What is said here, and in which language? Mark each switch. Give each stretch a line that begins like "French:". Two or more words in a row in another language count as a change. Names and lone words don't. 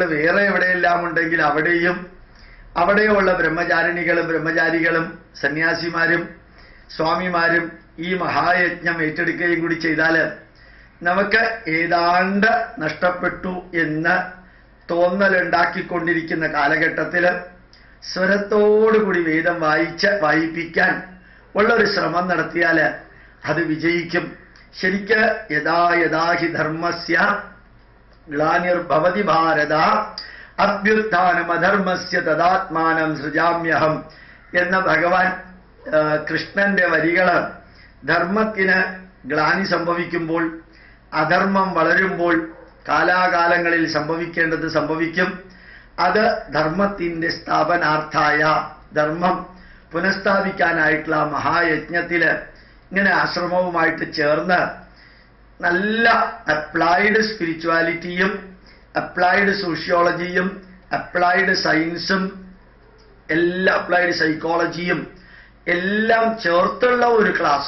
Malayalam: വേറെ എവിടെയെല്ലാം ഉണ്ടെങ്കിൽ അവിടെയും അവിടെയുള്ള ബ്രഹ്മചാരിണികളും ബ്രഹ്മചാരികളും സന്യാസിമാരും സ്വാമിമാരും ഈ മഹായജ്ഞം ഏറ്റെടുക്കുകയും കൂടി ചെയ്താൽ നമുക്ക് ഏതാണ്ട് നഷ്ടപ്പെട്ടു എന്ന് തോന്നലുണ്ടാക്കിക്കൊണ്ടിരിക്കുന്ന കാലഘട്ടത്തിൽ സ്വരത്തോടുകൂടി വേദം വായിപ്പിക്കാൻ ഉള്ളൊരു ശ്രമം നടത്തിയാൽ അത് വിജയിക്കും. ശരിക്ക്
Sanskrit: യഥാ യഥാ ഹി ധർമ്മസ്യ ഗ്ലാനിർഭവതി ഭാരത അഭ്യുത്ഥാനമധർമ്മസ്യ തദാത്മാനം സൃജാമ്യഹം
Malayalam: എന്ന ഭഗവാൻ കൃഷ്ണന്റെ വരികള്, ധർമ്മത്തിന് ഗ്ലാനി സംഭവിക്കുമ്പോൾ, അധർമ്മം വളരുമ്പോൾ കാലാകാലങ്ങളിൽ സംഭവിക്കേണ്ടത് സംഭവിക്കും. അത് ധർമ്മത്തിന്റെ സ്ഥാപനാർത്ഥായ ധർമ്മം പുനഃസ്ഥാപിക്കാനായിട്ടുള്ള മഹായജ്ഞത്തില് ഇങ്ങനെ ആശ്രമവുമായിട്ട് ചേർന്ന് നല്ല
English: applied spiritualityയും applied sociologyയും applied scienceഉം
Malayalam: എല്ലാ
English: applied psychologyയും
Malayalam: എല്ലാം ചേർത്തുള്ള ഒരു ക്ലാസ്.